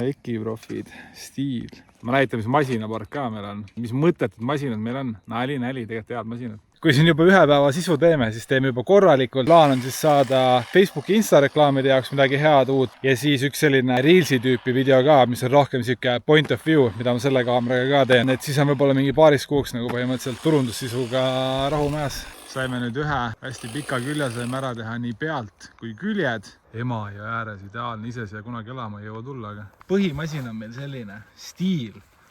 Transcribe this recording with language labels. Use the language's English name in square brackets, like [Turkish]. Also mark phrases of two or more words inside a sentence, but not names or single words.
[Estonian] Hekiprofid, stiil. Ma näitan, mis masinapark ka meil on. Mis mõttetud masinad meil on. Nali, tegelikult head masinad. Kui siin juba ühe päeva sisu teeme, siis teeme juba korralikult. Plaan on siis saada Facebooki Insta reklaamide jaoks midagi head uut ja siis üks selline Reelsi tüüpi video ka, mis on rohkem siuke [English] point of view, [Estonian] mida ma selle kaameraga ka teen. Et siis on võib-olla mingi paaris kuuks nagu põhimõtteliselt turundussisuga rahumäes. Saime nüüd ühe hästi pika külje, saime ära teha nii pealt kui küljed. Emajõe ääres ideaalne, ise siia kunagi elama ei jõua tulla, aga põhimasin on meil selline stiil.